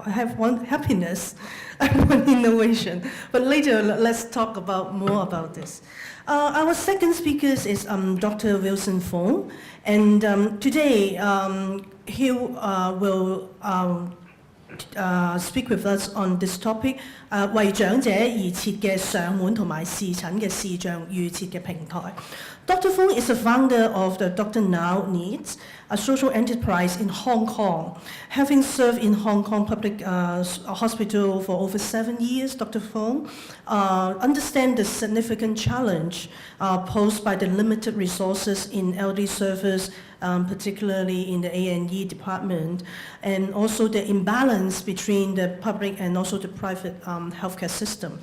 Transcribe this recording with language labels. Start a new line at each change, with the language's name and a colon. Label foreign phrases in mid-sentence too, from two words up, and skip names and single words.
English: I have one happiness, I want innovation. But later, let's talk more about this. Our second speaker is Dr. Wilson Fung, and today he will speak with us on this topic.
Cantonese: 為長者而設嘅上門同埋視診嘅視像預設嘅平台。Dr.
English: Fung is the founder of the Dr. Now Needs, a social enterprise in Hong Kong. Having served in Hong Kong Public Hospital for over 7 years, Dr. Fung understands the significant challenge posed by the limited resources in elderly service, particularly in the A&E department, and also the imbalance between the public and also the private healthcare system.